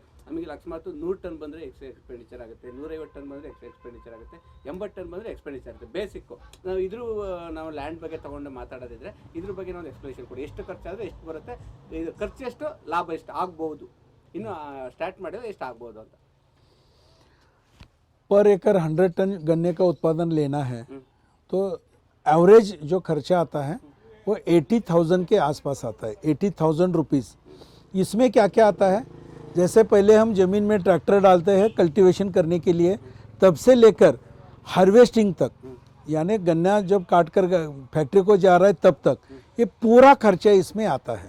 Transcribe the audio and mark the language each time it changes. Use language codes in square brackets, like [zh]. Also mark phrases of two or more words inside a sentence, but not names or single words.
[kn] ನಮಗೆ ಅಕಸ್ಮಾತ್ 100 ಟನ್ ಬಂದರೆ ಎಕ್ಸ್ಪೆಂಡಿಚರ್ ಆಗುತ್ತೆ, 150 ಟನ್ ಬಂದರೆ ಎಕ್ಸ್ಪೆಂಡಿಚರ್ ಆಗುತ್ತೆ, 80 ಟನ್ ಬಂದರೆ ಎಕ್ಸ್ಪೆಂಡಿಚರ್ ಆಗುತ್ತೆ. ಬೇಸಿಕ್ಕು ನಾವು ಲ್ಯಾಂಡ್ ಬಗ್ಗೆ ತೊಗೊಂಡು ಮಾತಾಡೋದಿದ್ರೆ ಇದ್ರ ಬಗ್ಗೆ ನಾವು ಎಕ್ಸ್ಪ್ಲೇಷನ್ ಕೊಡಿ. ಎಷ್ಟು ಖರ್ಚಾದರೆ ಎಷ್ಟು ಬರುತ್ತೆ, ಇದು ಖರ್ಚು ಎಷ್ಟು, ಲಾಭ ಎಷ್ಟು ಆಗ್ಬೋದು, ಇನ್ನು ಸ್ಟಾರ್ಟ್ ಮಾಡಿದ್ರೆ ಎಷ್ಟು ಆಗ್ಬೋದು ಅಂತ. [hi] पर एकड़ 100 टन गन्ने का उत्पादन लेना है तो एवरेज जो खर्चा आता है वो 80,000 के आसपास आता है, 80,000 रुपीज़। इसमें क्या क्या आता है, जैसे पहले हम ज़मीन में ट्रैक्टर डालते हैं कल्टीवेशन करने के लिए, तब से लेकर हार्वेस्टिंग तक, यानी गन्ना जब काट कर फैक्ट्री को जा रहा है तब तक, ये पूरा खर्चा इसमें आता है।